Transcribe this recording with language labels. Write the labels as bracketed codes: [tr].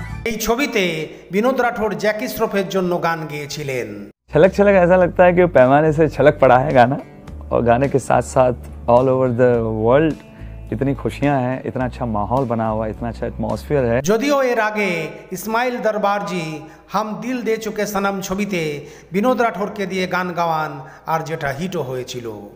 [bn] এই ছবিতে বিনোদ রাঠোর জ্যাকি শ্রফের জন্য গান গেয়েছিলেন। [hi] छलक छलक ऐसा लगता है कि पैमाने से छलक पड़ा है गाना, और गाने के साथ साथ [en] all over the world [hi] इतनी खुशियां हैं, इतना अच्छा माहौल बना हुआ, इतना अच्छा एटमॉस्फेयर है। [bn] যদিও এর আগে ইসমাইল দরবারজি হাম দিল দে চুকে সনম ছবিতে বিনোদ রাঠোরকে দিয়ে গান গাওয়ান, আর যেটা হিটও হয়েছিল।